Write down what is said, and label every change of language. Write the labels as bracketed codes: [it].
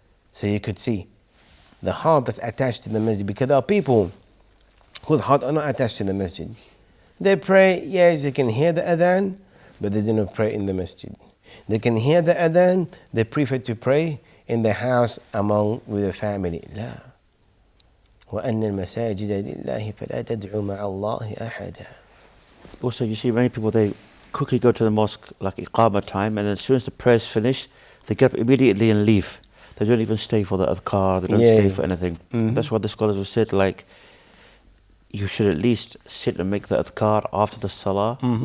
[en] So you could see the heart that's attached to the masjid, because there are people whose heart are not attached to the masjid. They pray, yes, they can hear the adhan, but they do not pray in the masjid. They can hear the adhan, they prefer to pray in the house with the family. [ar] لا. وأن المساجد لله فلا تدعوا مع الله أحدا. [en] Also, you see many people, they quickly go to the mosque like iqamah time, and then as soon as the prayer's finished, they get up immediately and leave. They don't even stay for the adhkar, they don't stay for anything. Mm-hmm. That's what the scholars have said, like, you should at least sit and make the adhkar after the salah. Mm-hmm.